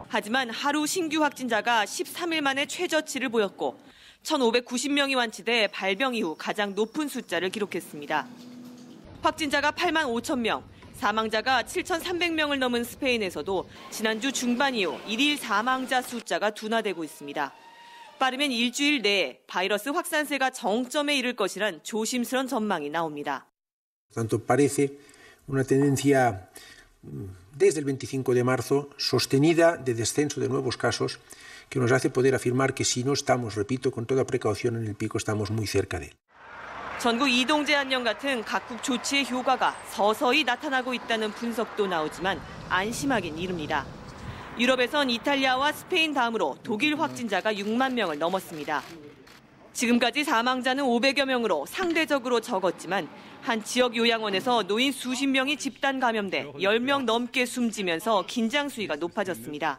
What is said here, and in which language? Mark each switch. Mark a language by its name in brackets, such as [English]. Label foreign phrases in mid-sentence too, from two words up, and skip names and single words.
[Korean] 하지만 하루 신규 확진자가 13일 만에 최저치를 보였고 1,590명이 완치돼 발병 이후 가장 높은 숫자를 기록했습니다. 확진자가 8만 5천 명, 사망자가 7,300명을 넘은 스페인에서도 지난주 중반 이후 일일 사망자 숫자가 둔화되고 있습니다. 빠르면 일주일 내에 바이러스 확산세가 정점에 이를 것이란 조심스런 전망이 나옵니다. [Spanish] Tanto parece una tendencia desde el 25 de marzo sostenida de descenso de nuevos casos que nos hace poder afirmar que si no estamos, repito, con toda precaución en el pico, estamos muy cerca de él. [Korean] 전국 이동 제한령 같은 각국 조치의 효과가 서서히 나타나고 있다는 분석도 나오지만 안심하긴 이릅니다. 유럽에선 이탈리아와 스페인 다음으로 독일 확진자가 6만 명을 넘었습니다. 지금까지 사망자는 500여 명으로 상대적으로 적었지만 한 지역 요양원에서 노인 수십 명이 집단 감염돼 10명 넘게 숨지면서 긴장 수위가 높아졌습니다.